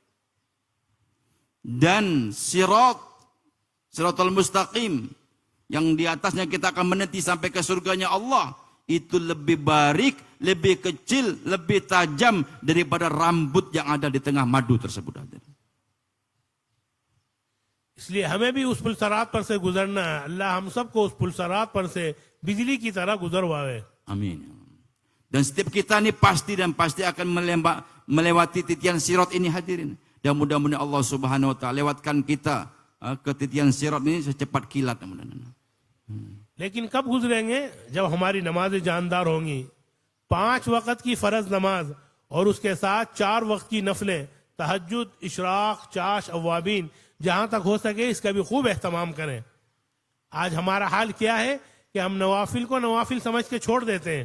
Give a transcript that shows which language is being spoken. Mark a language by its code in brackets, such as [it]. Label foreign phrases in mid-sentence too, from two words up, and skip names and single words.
[ms] Dan siratul mustaqim yang di atasnya kita akan menanti sampai ke surganya Allah, itu lebih barik, lebih kecil, lebih tajam daripada rambut yang ada di tengah madu tersebut. [hi] इसलिए हमें भी उस पुलसरात पर से गुजरना है. अल्लाह हम सबको उस पुलसरात पर से बिजली की तरह गुजरवावे. Amin. [ms] Dan setiap kita ini pasti akan melewati titian sirat ini hadirin. Dan mudah-mudahan Allah [ar] سبحانه وتعالى [ms] lewatkan kita ke titian sirat ini secepat kilat. [hi] लेकिन कब गुजरेंगे? जब हमारी नमाजें जानदार होंगी. 5 वक्त की फर्ज नमाज और उसके साथ 4 वक्त की नफलें, तहज्जुद, इशराक, चाश, अवाबीन, जहां तक हो सके इसका भी खूब एहतमाम करें. आज हमारा हाल क्या है कि हम नवाफिल को नवाफिल समझ के छोड़ देते हैं.